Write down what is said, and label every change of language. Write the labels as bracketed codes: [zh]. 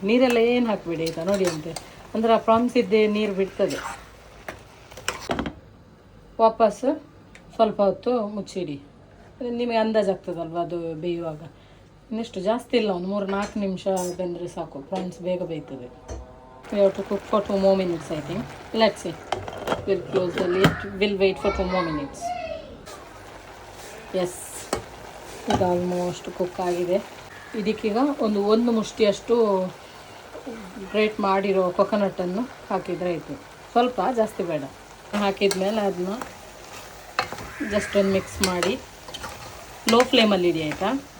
[kn] ನೀರೆಲ್ಲ ಏನು ಹಾಕಬೇಡಿ ಆಯಿತಾ, ನೋಡಿ ಅಂತೆ, ಅಂದರೆ ಆ ಪ್ರಾನ್ಸ್ ಇದ್ದೇ ನೀರು ಬಿಡ್ತದೆ. ವಾಪಸ್ ಸ್ವಲ್ಪ ಹೊತ್ತು ಮುಚ್ಚಿಡಿ, ನಿಮಗೆ ಅಂದಾಜಾಗ್ತದಲ್ವ ಅದು ಬೇಯುವಾಗ. ಇನ್ನೆಷ್ಟು ಜಾಸ್ತಿ ಇಲ್ಲ, ಒಂದು 3-4 ನಿಮಿಷ ಬೆಂದರೆ ಸಾಕು, ಪ್ರಾನ್ಸ್ ಬೇಗ ಬೇಯ್ತದೆ. [en] We have to cook for 2 more minutes, I think. Let's see. We'll close the lid. We'll wait for 2 more minutes. [kn] Yes, ಇದು ಆಲ್ಮೋಸ್ಟ್ ಕುಕ್ ಆಗಿದೆ. ಇದಕ್ಕೀಗ ಒಂದು ಮುಷ್ಟಿಯಷ್ಟು ಗ್ರೇಟ್ ಮಾಡಿರೋ ಕೊಕೊನಟನ್ನು ಹಾಕಿದರೆ ಆಯಿತು. ಸ್ವಲ್ಪ, ಜಾಸ್ತಿ ಬೇಡ. ಹಾಕಿದ ಮೇಲೆ ಅದನ್ನ ಜಸ್ಟ್ ಒಂದು ಮಿಕ್ಸ್ ಮಾಡಿ ಲೋ ಫ್ಲೇಮಲ್ಲಿ ಇಡಿ ಆಯಿತಾ.